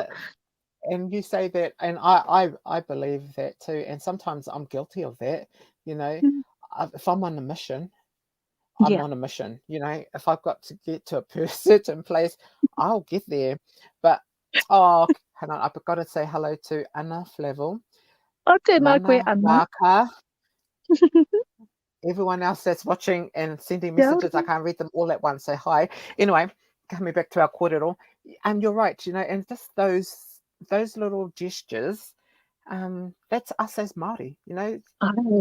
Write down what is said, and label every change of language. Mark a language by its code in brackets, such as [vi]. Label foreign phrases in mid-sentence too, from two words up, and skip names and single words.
[en] And you say that, and I believe that too. And sometimes I'm guilty of that. You know, Mm, if I'm on a mission, I'm Yeah. on a mission. If I've got to get to a certain place, I'll get there. But hang on, I've got to say hello to Anna Flavel, [mi] O tēnā koe Mana ana. Waka, [en] everyone else that's watching and sending [mi] Kia [en] messages. I [mi] ora. [en] can't read them all at once. Say hi. Anyway, coming back to our kōrero, and you're right. And just those little gestures. That's us as Māori. Ai,